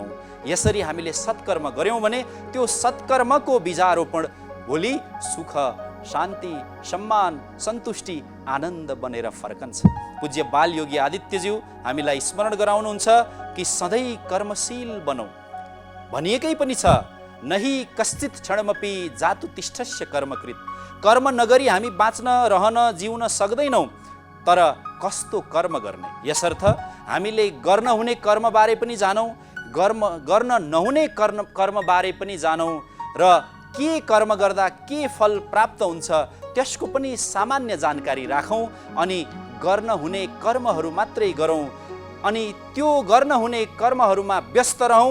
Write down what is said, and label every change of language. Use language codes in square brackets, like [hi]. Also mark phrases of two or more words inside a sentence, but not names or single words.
[ne] यसरी हामीले सत्कर्म गऱ्यौँ भने त्यो सत्कर्मको बीजारोपण भोलि सुख, शान्ति, सम्मान, सन्तुष्टि, आनन्द बनेर फर्कन्छ। पूज्य बालयोगी आदित्यज्यू हामीलाई स्मरण गराउनुहुन्छ कि सधैँ कर्मशील बनौँ। भनिएकै पनि छ, [sa] नही कश्चित क्षणमपि जातु तिष्ठस्य कर्मकृत। [ne] कर्म नगरी हामी बाँच्न, रहन, जिउन सक्दैनौँ, तर कस्तो कर्म गर्ने। यसर्थ हामीले गर्न हुने कर्मबारे पनि जानौँ, गर्न नहुने कर्मबारे पनि जानौँ र के कर्म गर्दा के फल प्राप्त हुन्छ त्यसको पनि सामान्य जानकारी राखौँ अनि गर्न हुने कर्महरू मात्रै गरौँ अनि त्यो गर्न हुने कर्महरूमा व्यस्त रहौँ।